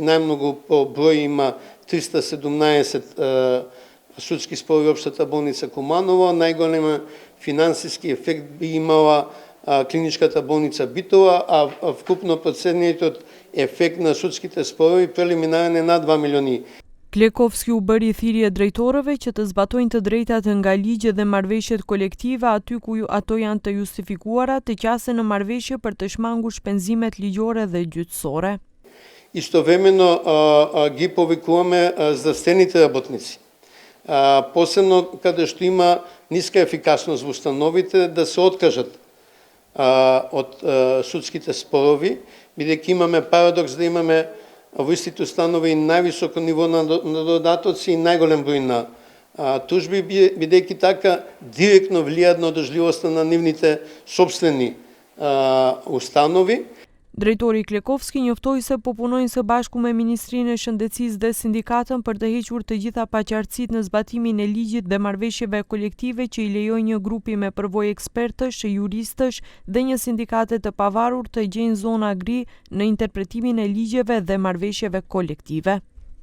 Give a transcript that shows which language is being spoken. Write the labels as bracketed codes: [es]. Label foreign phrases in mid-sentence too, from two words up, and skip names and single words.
[mk] Најмногу по број има 317 судски спорови општата болница Куманово. Најголем финансиски ефект би имала клиничката болница Битола, а вкупно проценетот ефект на судските спорови прелиминарен е над 2 милиони. [sq] Klekovski u bëri thirrje drejtorëve që të zbatojnë të drejtat nga ligjet dhe marrëveshjet kolektive aty ku ato janë të justifikuara, të qasen në marrëveshje për të shmangur shpenzimet ligjore dhe gjyqësore. [mk] Истовремено ги повикуваме здравствените работници. Посебно каде што има ниска ефикасност во установите да се откажат од судските спорови, бидејќи имаме парадокс да имаме во истите установи највисоко ниво на додатоци и најголем број на тужби, бидејќи така директно влијаат на одржливоста на нивните сопствени установи. [sq] Drejtori Klekovski njoftoi se po punojnë së bashku me Ministrinë e Shëndetësisë dhe sindikatën për të hequr të gjitha paqartësitë në zbatimin e ligjit dhe marrëveshjeve kolektive që i lejojnë një grupi me përvojë ekspertësh, juristësh dhe një sindikate të pavarur të gjejnë zona gri në interpretimin e ligjeve dhe marrëveshjeve kolektive.